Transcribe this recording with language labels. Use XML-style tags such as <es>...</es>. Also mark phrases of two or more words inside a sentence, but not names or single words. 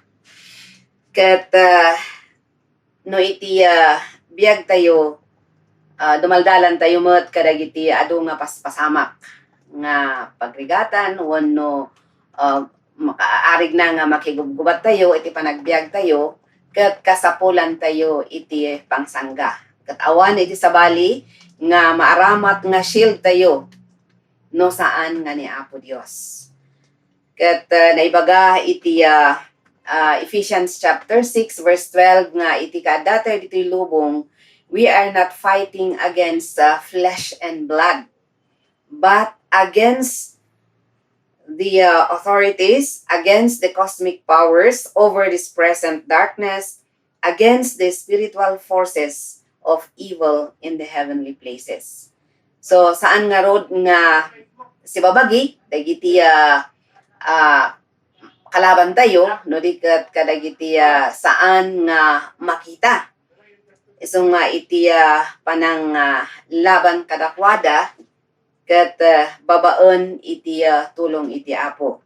<ilo>Ket no iti biag tayo dumaldalan tayo met kadagiti adu nga paspasamak nga pagrigatan wenno makaarig na nga makigubgubat tayo iti panagbiag tayo ket kasapulan tayo iti pangsangga. Ket awan iti sabali nga maaramat nga shield tayo no saan nga ni Apo Dios. Ket naibaga iti Ephesians</ilo> <en>chapter 6 verse 12</en> <ilo>nga iti kaada tayo dito'y lubong,</ilo> <en>we are not fighting against flesh and blood, but against the authorities, against the cosmic powers over this present darkness, against the spiritual forces of evil in the heavenly places.</en> <ilo>So saan nga road nga si babagi dagiti kalaban tayo no diket kadagiti saan nga makita iso nga iti panang laban kadakwada ket babaen iti tulong iti Apo.</ilo>